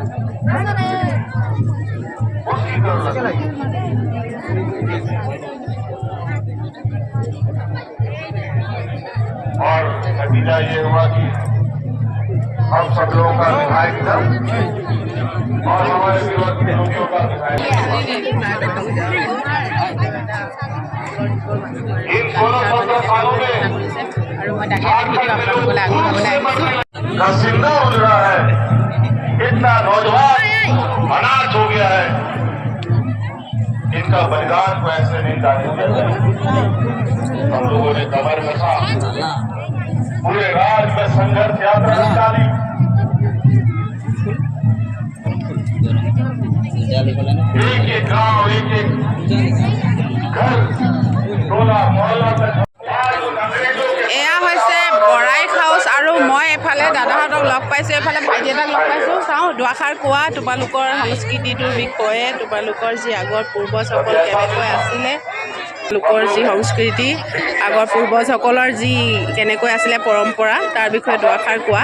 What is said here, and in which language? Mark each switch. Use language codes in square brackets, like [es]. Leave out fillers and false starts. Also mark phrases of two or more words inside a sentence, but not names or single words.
[hi] उसकी जरूरत नहीं और नतीजा ये हुआ कि हम सब लोगों का विधायक दल और हमारे विरोधी लोगों का विधायक इन 16-17 सालों में [as] আৰু মই তাকে ভিডিঅ' আপোনালোকলৈ আগবঢ়াবলৈ আহিছোঁ। [hi] का जिंदा उड़ रहा है इतना नौजवान अनाथ हो गया है इनका बलिदान को ऐसे नहीं जाने दिया जाए। हम लोगों ने कमर कसा पूरे राज में संघर्ष यात्रा निकाली एक एक गांव एक एक घर टोला मोहल्ला तक आज उन अंग्रेजों के [as] এয়া হৈছে বৰাই হাউচ আৰু মই এফালে দাদাহঁতক লগ পাইছোঁ, এফালে ভাইটি এটাক লগ পাইছোঁ। চাওঁ দুআষাৰ কোৱা তোমালোকৰ সংস্কৃতিটোৰ বিষয়ে, তোমালোকৰ যি আগৰ পূৰ্বজসকল কেনেকৈ আছিলে, লোকৰ যি সংস্কৃতি আগৰ পূৰ্বজসকলৰ যি কেনেকৈ আছিলে পৰম্পৰা তাৰ বিষয়ে দুআষাৰ কোৱা।